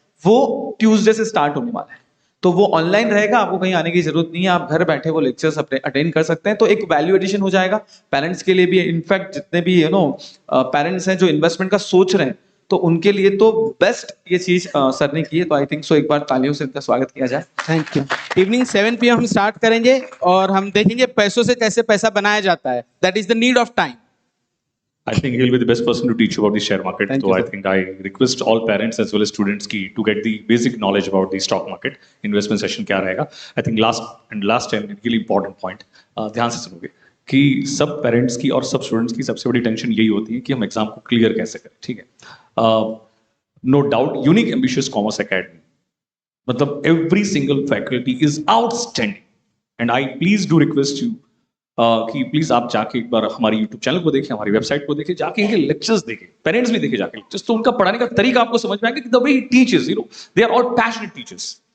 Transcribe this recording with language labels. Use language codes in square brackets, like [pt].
[hi] वो ट्यूसडे से स्टार्ट होने वाला है, तो वो ऑनलाइन रहेगा, आपको कहीं आने की जरूरत नहीं है, आप घर बैठे वो लेक्चर्स अपने अटेंड कर सकते हैं। तो एक वैल्यू एडिशन हो जाएगा पेरेंट्स के लिए भी, इनफैक्ट जितने भी पेरेंट्स हैं जो इन्वेस्टमेंट का सोच रहे हैं, तो उनके लिए तो बेस्ट ये चीज सर ने की है। तो [en] I think so [hi] एक बार तालियों से इनका स्वागत किया जाए। [en] Thank you. [hi] इवनिंग 7 PM हम स्टार्ट करेंगे और हम देखेंगे पैसों से कैसे पैसा बनाया जाता है। [en] That is the need of time. I think he'll be the best person to teach you about the share market. So I think I request all parents as well as students to get the basic knowledge about the stock market. [hi] Investment session क्या रहेगा? [en] I think last and really important point, [hi] ध्यान से सुनोगे कि सब parents की और सब स्टूडेंट्स की सबसे बड़ी टेंशन यही होती है कि हम एग्जाम को क्लियर कैसे करें, ठीक है? No doubt unique ambitious commerce academy, मतलब [en] every single faculty is outstanding, and I please do request you [hi] कि प्लीज आप जाके एक बार हमारी यूट्यूब चैनल को देखें, हमारी वेबसाइट को देखें, जाके इनके लेक्चर्स देखें, पेरेंट्स भी देखें जाके लेक्चर्स, तो उनका पढ़ाने का तरीका आपको समझ में आएगा कि [en] The way he teachers, they are all passionate teachers.